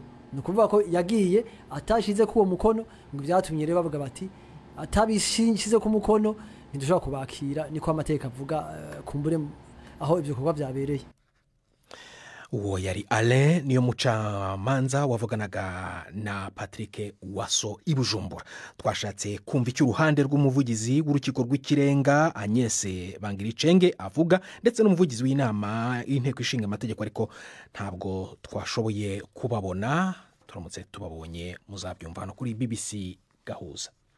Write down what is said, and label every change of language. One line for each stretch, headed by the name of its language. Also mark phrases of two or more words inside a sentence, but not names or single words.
Kinyarwanda: Nukuvuga ko yagiye atashize kuwo mukono ngo byatumye rero bavuga bati atabishize ku mukono ntidushobora kubakira niko amateka avuga kumbure aho ibyo bikorwa byabereye. Uwo yari Alain niyo mucamanza wavuganaga na Patrick Waso ibujumbura. Twashatse kumva icyo uruhande rw'umuvugizi w'urukiko rw'ikirenga Agnes Bangiricenge avuga ndetse n'umuvugizi w'inama y'inteko ishinga amategeko ariko ntabwo twashoboye kubabona. Turamutse tubabonye muzabyumva hano kuri BBC Gahuza.